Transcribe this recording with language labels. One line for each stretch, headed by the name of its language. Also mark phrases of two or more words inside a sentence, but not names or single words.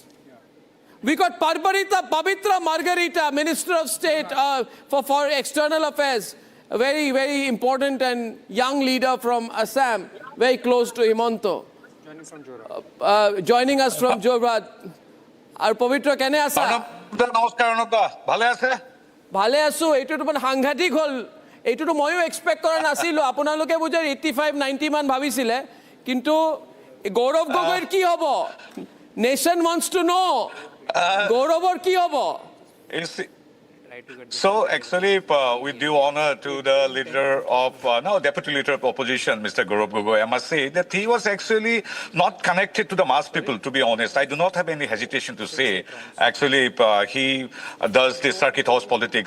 English: We got Pavitra Margarita, Minister of State for External Affairs. A very, very important and young leader from Assam, very close to Himanto. Joining us from Jorhat. Our Pavitra,
Assamese: কেনে আছা? Namaskar, Arnab. ভালে আছে? ভালে আছোঁ, এইটো তুমান সাংঘাতিক হ'ল. এইটোতো ময়ো এক্সপেক্ট কৰা নাছিলো আপোনালোকে বুজাৰ 85 90 মান ভাবিছিলে কিন্তু গৌৰৱ গগৈৰ কি হ'ব
English: nation wants to know
Assamese: গৌৰৱৰ কি হ'ব
English: So actually, with due honor to the leader of, deputy leader of opposition, Mr. Gaurav Gogoi, I must say that he was actually not connected to the mass people, to be honest. I do not have any hesitation to say, actually, he does this circuit house politics.